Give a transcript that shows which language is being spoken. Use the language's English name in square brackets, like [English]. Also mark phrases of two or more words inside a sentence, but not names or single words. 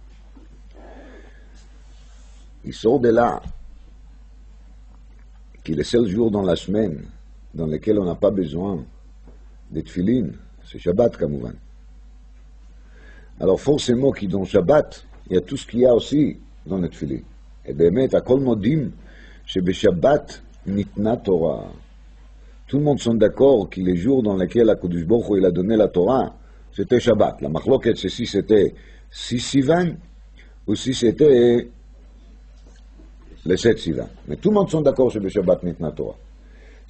[French] Il sort de là qu'il est le seul jour dans la semaine dans lequel on n'a pas besoin de tefilin, c'est Shabbat, kamouvan. Alors forcément qu'il dans Shabbat, il y a tout ce qu'il y a aussi dans le tefilin. [Hebrew] Et באמת, הכל מודים שבשבת ניתנה Torah. [French] Tout le monde sont d'accord que les jours dans lesquels [Hebrew] הקדוש ברוך הוא [French] il a donné la Torah, c'était Shabbat. La machloket, c'est si c'était 6 Sivan ou si c'était le 7 Sivan. Mais tout le monde sont d'accord que [Hebrew] שבת ניתנה תורה.